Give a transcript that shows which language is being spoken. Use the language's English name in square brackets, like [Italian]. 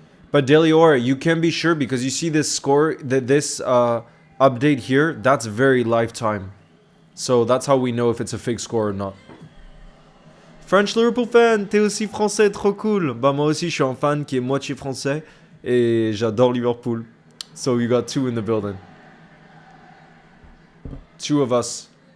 [English] But Delior, you can be sure because you see this score, this update here, that's very lifetime. So that's how we know if it's a fake score or not. French Liverpool fan, [French] t'es aussi français, trop cool. Bah moi aussi je suis un fan qui est moitié français et j'adore Liverpool. [English] So you got two in the building. Two of us.